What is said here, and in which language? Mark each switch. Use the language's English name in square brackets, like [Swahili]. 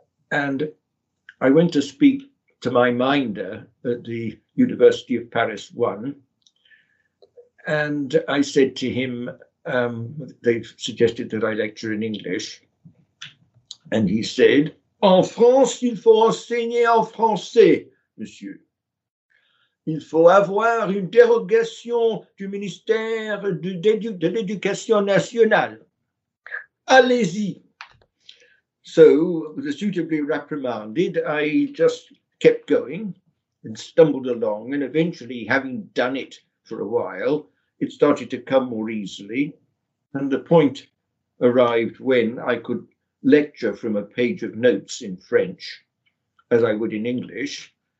[English] And I went to speak to my minder at the University of Paris 1, and I said to him, they've suggested that I lecture in English, and he said, [French] En France, il faut enseigner en français, monsieur. Il faut avoir une dérogation du ministère de l'Éducation nationale. Allez-y. [English] So, suitably reprimanded, I just kept going and stumbled along, and eventually, having done it for a while, it started to come more easily, and the point arrived when I could lecture from a page of notes in French as I would in English.